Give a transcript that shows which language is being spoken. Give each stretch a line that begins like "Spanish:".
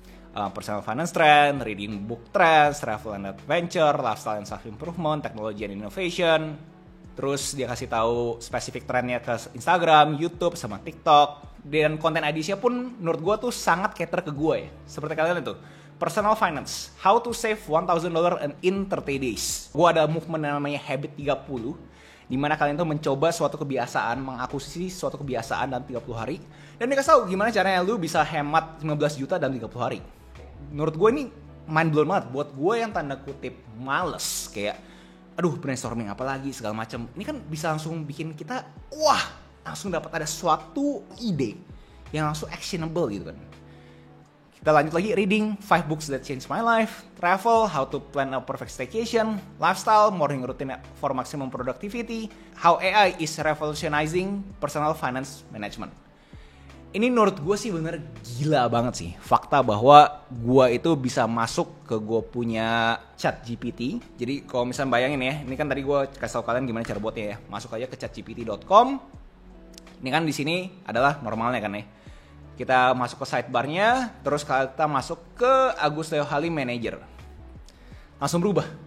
English: Personal finance trend, reading book trends, travel and adventure, lifestyle and self improvement, technology and innovation.
Indonesian: Terus dia kasih tahu spesifik trendnya ke Instagram, YouTube, sama TikTok. Dan konten edisinya pun menurut gue tuh sangat cater ke gue ya. Seperti kalian itu, personal finance,
English: how to save $1,000 in 30 days.
Indonesian: Gue ada movement yang namanya Habit 30. Dimana kalian tuh mencoba suatu kebiasaan, mengakuisisi suatu kebiasaan dalam 30 hari. Dan dikasih tahu gimana caranya lu bisa hemat 15 juta dalam 30 hari. Menurut gue ini
English: mind blown
Indonesian: banget. Buat gue yang tanda kutip males. Kayak, aduh brainstorming apa lagi segala macam. Ini kan bisa langsung bikin kita, wah langsung dapat ada suatu ide yang langsung actionable gitu kan. Kita lanjut lagi,
English: reading 5 books that changed my life, travel, how to plan a perfect staycation, lifestyle, morning routine for maximum productivity, how AI is revolutionizing personal finance management.
Indonesian: Ini menurut gue sih bener gila banget sih. Fakta bahwa gue itu bisa masuk ke gue punya chat GPT. Jadi kalau misalnya bayangin ya, ini kan tadi gue kasih tau kalian gimana cara buatnya ya. Masuk aja ke chatgpt.com. Ini kan di sini adalah normalnya kan ya. Kita masuk ke sidebarnya, terus kita masuk ke Agus Leo Halim Manager. Langsung berubah.